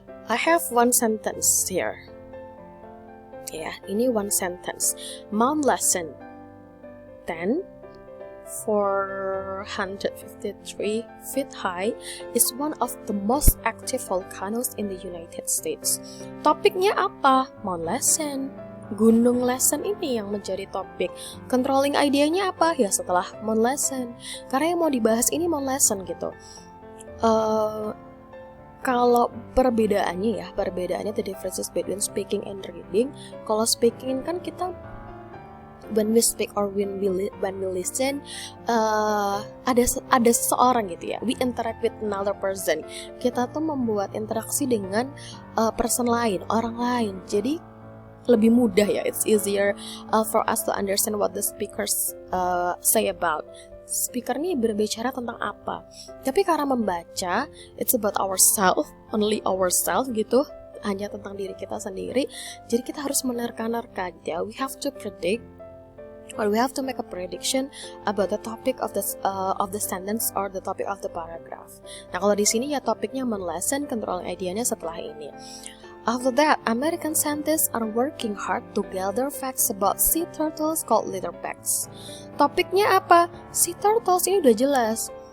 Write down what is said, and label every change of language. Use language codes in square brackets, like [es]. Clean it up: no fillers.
[en] I have one sentence here. Ini one sentence. Mount Lesson 10, 453 feet high, is one of the most active volcanoes in the United States. [id] Topiknya apa? Mount Lesson. Gunung Lesson ini yang menjadi topik. Controlling idea-nya apa? Ya setelah Mount Lesson. Karena yang mau dibahas ini Mount Lesson gitu. Kalau perbedaannya [en] the differences between speaking and reading. [id] Kalau speaking kan kita [en] when we speak or when we listen, [id] ada seseorang gitu ya. [en] We interact with another person. [id] Kita tuh membuat interaksi dengan person lain, orang lain. Jadi lebih mudah ya. [en] It's easier for us to understand what the speakers say about. [id] Speaker ini berbicara tentang apa. Tapi karena membaca, [en] it's about ourselves, only ourselves gitu. [id] Hanya tentang diri kita sendiri. Jadi kita harus menerka-nerka ya. [en] We have to predict, or we have to make a prediction about the topic of the sentence or the topic of the paragraph. [id] Nah, kalau di sini ya topiknya Mount Lesson, controlling idea-nya setelah ini. [en] After that, American scientists are working hard to gather facts about sea turtles called leatherbacks. [id] Topiknya apa? Sea turtles ini udah jelas.